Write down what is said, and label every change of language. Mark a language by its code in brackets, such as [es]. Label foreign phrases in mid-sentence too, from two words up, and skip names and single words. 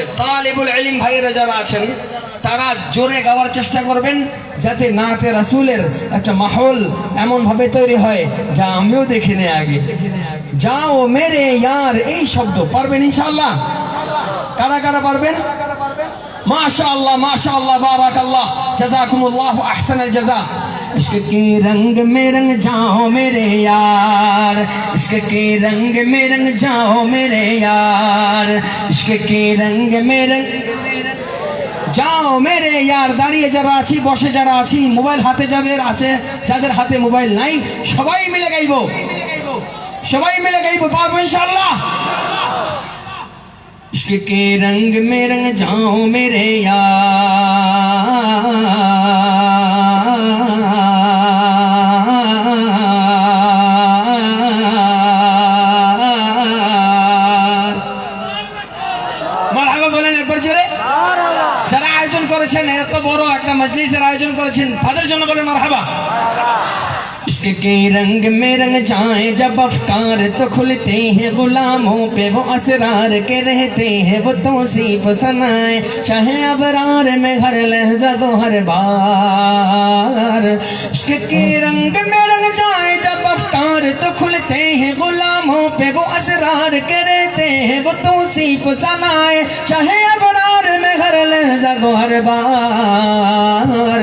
[bn] তালিবুল ইলম ভাইরা যারা আছেন তারা জোরে গাওয়ার চেষ্টা করবেন যাতে নাতে রাসূলের একটা মাহৌল এমন ভাবে তৈরি হয় যা আমিও দেখিনি আগে। [hi] जाओ मेरे यार, [bn] এই শব্দ পারবেন ইনশাআল্লাহ? কারা কারা পারবেন? [ar] ماشاء الله ماشاء الله بارك الله جزاكم الله أحسن الجزاء. [hi] इश्क के रंग में रंग जाओ मेरे यार, इश्क के रंग में रंग जाओ मेरे यार, इश्क के रंग में रंग जाओ मेरे यार। [bn] দাঁড়িয়ে যারা আছি, বসে যারা আছি, মোবাইল হাতে যাদের আছে, যাদের হাতে মোবাইল নাই, সবাই মিলে গাইবো, সবাই মিলে গাইবো, পারবো ইনশাআল্লাহ? [hi] इश्क के रंग में रंग जाओ मेरे यार। [bn] মারহাবা বলেন একবার জোরে। যারা আয়োজন করেছেন, এত বড় একটা মজলিসের আয়োজন করেছেন, তাদের জন্য বলেন মারহাবা। [hi] इश्क के रंग में रंग जाए जब अफकार तो खुलते हैं, गुलामों पे वो असरार के रहते हैं, वो तौसीफ सनाए चाहे अबरार में हर लहजा को हर बार। इश्क के रंग में रंग जाए जब अफकार तो खुलते हैं, गुलामों पे वो असरार के रहते हैं, वो तौसीफ सनाए चाहे अबरार में हर लहजा को हर बार।